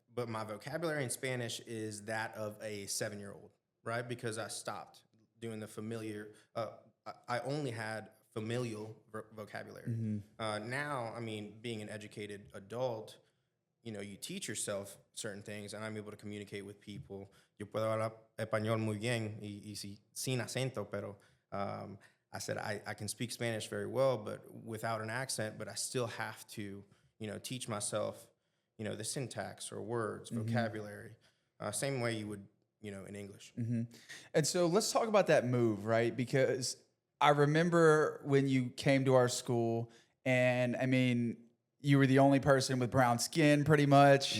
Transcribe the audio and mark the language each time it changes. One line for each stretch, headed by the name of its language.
English: But my vocabulary in Spanish is that of a 7-year-old, right? Because I stopped doing the familiar. I only had familial vocabulary. Mm-hmm. Now, being an educated adult, you teach yourself certain things, and I'm able to communicate with people.
Spanish: Yo puedo hablar español muy bien y sin acento, pero
English: I said I can speak Spanish very well, but without an accent. But I still have to, teach myself, the syntax or words, mm-hmm. vocabulary, same way you would, in English. Mm-hmm. And so let's talk about that move, right? Because I remember when you came to our school, and you were the only person with brown skin, pretty much.